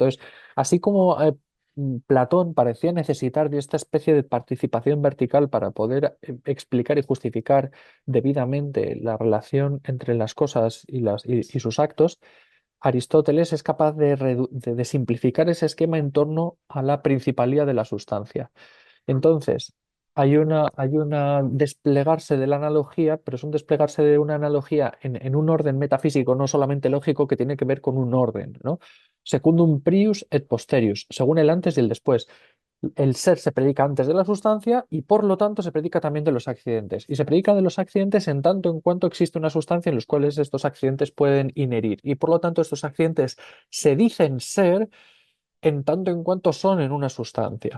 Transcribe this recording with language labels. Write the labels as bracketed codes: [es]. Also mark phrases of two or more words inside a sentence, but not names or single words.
[es] Entonces, así como Platón parecía necesitar de esta especie de participación vertical para poder explicar y justificar debidamente la relación entre las cosas y sus actos, Aristóteles es capaz de simplificar ese esquema en torno a la principalía de la sustancia. Entonces, hay una desplegarse de la analogía, pero es un desplegarse de una analogía en un orden metafísico, no solamente lógico, que tiene que ver con un orden, ¿no? [la] Secundum prius et posterius, [es] según el antes y el después. El ser se predica antes de la sustancia y por lo tanto se predica también de los accidentes. Y se predica de los accidentes en tanto en cuanto existe una sustancia en los cuales estos accidentes pueden inherir. Y por lo tanto estos accidentes se dicen ser en tanto en cuanto son en una sustancia.